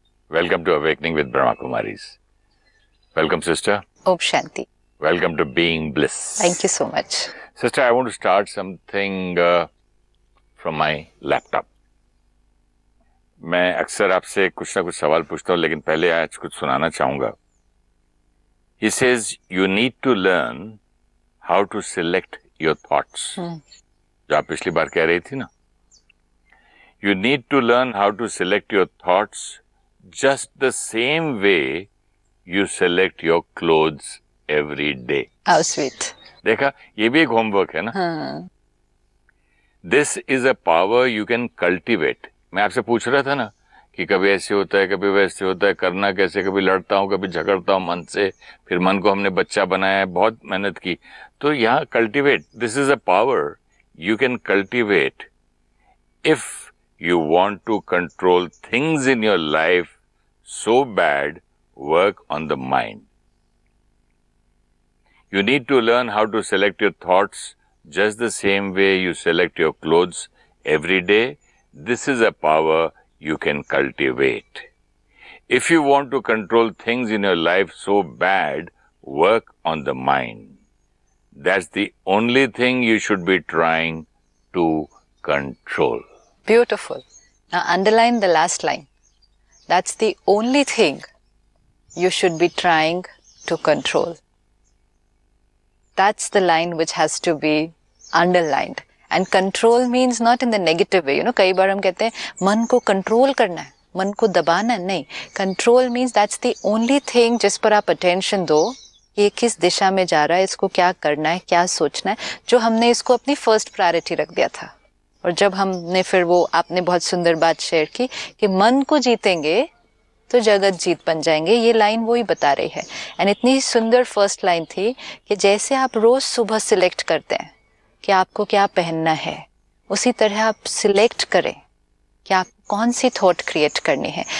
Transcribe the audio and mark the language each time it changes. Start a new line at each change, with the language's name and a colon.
English: Welcome to Awakening with Brahma Kumaris. Welcome, sister. Om Shanti. Welcome to Being Bliss. Thank you so much. Sister, I want to start something from my laptop.
Hindi: मैं अक्सर आपसे कुछ ना कुछ सवाल पूछता हूँ, लेकिन पहले आज कुछ सुनाना चाहूँगा.
English: He says, you need to learn how to select your thoughts.
Hindi: जो आप पिछली बार कह रही थी ना.
English: You need to learn how to select your thoughts just the same way you select your clothes every day. How sweet.
Hindi: देखा, ये भी एक होमवर्क है ना.
English: This is a power you can cultivate.
Hindi: मैं आपसे पूछ रहा था ना कि कभी ऐसे होता है, कभी वैसे होता है, करना कैसे, कभी लड़ता हूँ, कभी झगड़ता हूँ मन से, फिर मन को हमने बच्चा बनाया है, बहुत मेहनत की. तो यहाँ cultivate.
English: This is a power you can cultivate if you want to control things in your life so bad. Work on the mind. You need to learn how to select your thoughts just the same way you select your clothes every day. This is a power you can cultivate. If you want to control things in your life so bad, work on the mind. That's the only thing you should be trying to control. Beautiful. Now underline the last line. That's the only thing you should be trying to control. That's the line which has to be underlined. And control means not in the negative way. You know,
Hindi: कई बार हम कहते हैं मन को control करना है, मन को दबाना है. नहीं.
English: Control means that's the only thing
Hindi: जिस पर आप attention दो. ये किस दिशा में जा रहा है, इसको क्या करना है, क्या सोचना है, जो हमने इसको अपनी फर्स्ट प्रायोरिटी रख दिया था. और जब हमने फिर वो, आपने बहुत सुंदर बात शेयर की कि मन को जीतेंगे तो जगत जीत बन जाएंगे. ये लाइन वो ही बता रही है. एंड इतनी सुंदर फर्स्ट लाइन थी कि जैसे आप रोज सुबह सिलेक्ट करते हैं कि आपको क्या पहनना है, उसी तरह आप सिलेक्ट करें कि आप कौन सी थॉट क्रिएट करनी है.